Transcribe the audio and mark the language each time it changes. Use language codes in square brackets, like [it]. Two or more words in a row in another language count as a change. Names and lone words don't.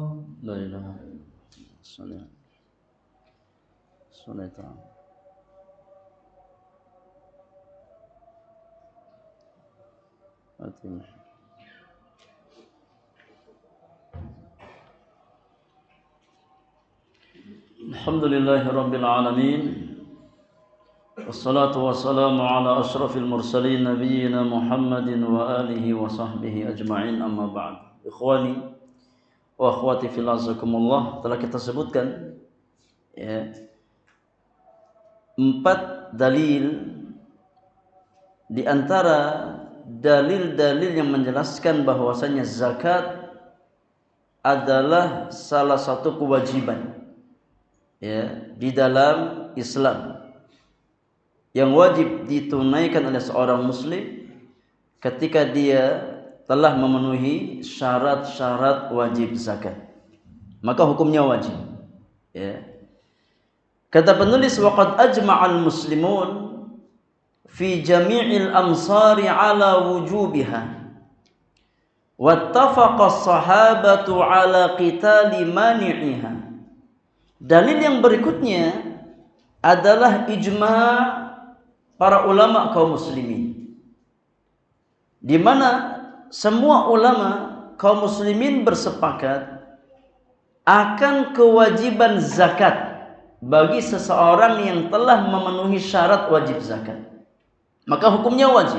[ar] لا إله إلا الله صلاة الحمد لله رب العالمين. والصلاة والسلام على أشرف المرسلين نبينا محمد وآله وصحبه أجمعين، أما بعد. إخواني وأخواتي في أعزكم الله, [id] telah kita sebutkan ya, 4 dalil di antara dalil-dalil yang menjelaskan bahwasanya zakat adalah salah satu kewajiban ya di dalam Islam yang wajib ditunaikan oleh seorang muslim ketika dia telah memenuhi syarat-syarat wajib zakat, maka hukumnya wajib ya. Kata penulis, [ar] وقد أجمع المسلمون في جميع الأمصار على وجوبها واتفق الصحابة على قتال مانعيها. [id] Dalil yang berikutnya adalah ijma' para ulama kaum muslimin, di mana semua ulama kaum muslimin bersepakat akan kewajiban zakat bagi seseorang yang telah memenuhi syarat wajib zakat, maka hukumnya wajib.